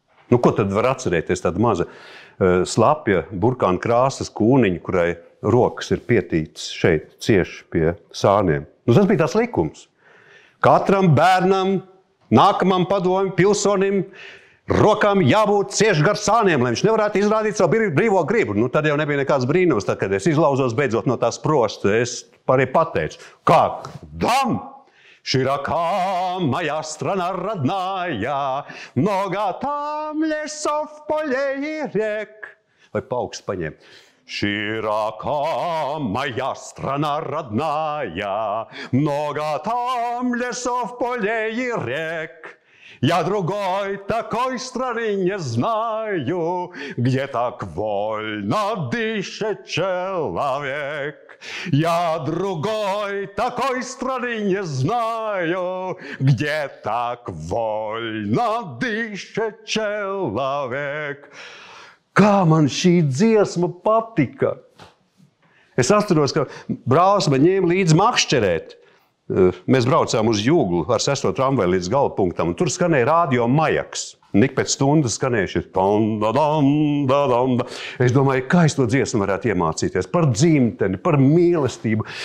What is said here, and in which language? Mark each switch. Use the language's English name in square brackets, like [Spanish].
[Latvian] Ko tad var atcerēties tāda maza slapja burkāna krāsas kūniņa, kurai rokas ir pietītas šeit cieši pie sāniem? Tas bija tās likums. Katram bērnam, nākamam padomim, pilsonim, rokām jābūt cieši gar sāniem, lai viņš nevarētu izrādīt savu brīvo gribu. Tad jau nebija nekāds brīnums, tad, kad es izlauzos beidzot no tās prosta. Es arī pateicu, kā dam! [Russian] Широка моя страна родная, много там лесов, полей и рек. [Latvian] Vai pauksts paņem. [Russian] Широка моя страна родная, много там лесов, полей и рек. Я другой такой страны не знаю, где так вольно дышит человек. Я другой такой страны не знаю, где так вольно дышит человек. [Latvian] Kā man šī dziesma patika! Es atceros, ka brālis man ņēma līdzi makšķerēt. Mēs braucām uz Jūglu ar 6. tramvaju līdz galapunktam, un tur skanēja radio Majaks. Ik pēc stundas skanēja šis tam-da-dam-da-dam-da. Es domāju, kā es to dziesmu varētu iemācīties par dzimteni, par mīlestību.